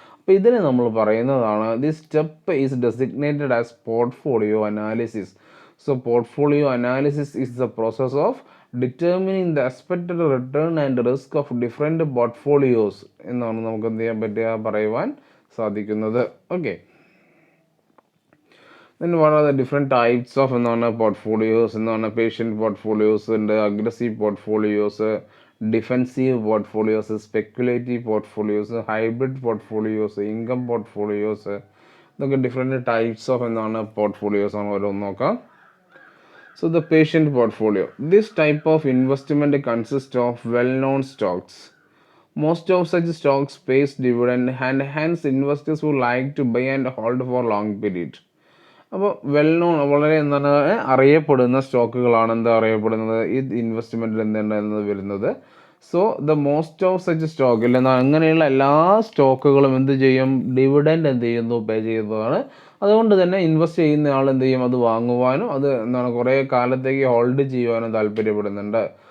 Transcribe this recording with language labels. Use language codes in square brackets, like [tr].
[ml] അപ്പോൾ ഇതിനെ നമ്മൾ പറയുന്നതാണ്, [en] This step is designated as portfolio analysis. So portfolio analysis is the process of determining the expected return and risk of different portfolios [ml] എന്നാണ് നമുക്ക് എന്ത് ചെയ്യാൻ പറ്റുക, പറയുവാൻ സാധിക്കുന്നത്. [en] okay, then what are the different types of [ml] എന്താണ് portfolios എന്നാണ്? Patient portfolios ഉണ്ട്, aggressive portfolios, defensive portfolios, speculative portfolios, hybrid portfolios, income portfolios, ഇതൊക്കെ ഡിഫറെൻറ്റ് ടൈപ്സ് ഓഫ് എന്താണ് പോർട്ട്ഫോളിയോസ് ആണ് ഓരോന്ന് നോക്കാം. [en] So the patient portfolio. This type of investment consists of well-known stocks. Most of such stocks pays dividend and hence investors who like to buy and hold for long period. [ml] അപ്പോൾ well known, വളരെ എന്താണ് അറിയപ്പെടുന്ന സ്റ്റോക്കുകളാണ് എന്താ അറിയപ്പെടുന്നത് ഈ ഇൻവെസ്റ്റ്മെൻറ്റിൽ എന്തുണ്ടെന്നത് വരുന്നത്. [en] so the most of such stock [ml] എന്നാൽ അങ്ങനെയുള്ള എല്ലാ സ്റ്റോക്കുകളും എന്ത് ചെയ്യും, ഡിവിഡൻഡ് എന്ത് ചെയ്യുന്നു, പേ ചെയ്യുന്നതാണ്. അതുകൊണ്ട് തന്നെ ഇൻവെസ്റ്റ് ചെയ്യുന്ന ആൾ എന്ത് ചെയ്യും, അത് വാങ്ങുവാനും അത് എന്താണ് കുറേ കാലത്തേക്ക് ഹോൾഡ് ചെയ്യുവാനും താല്പര്യപ്പെടുന്നുണ്ട്.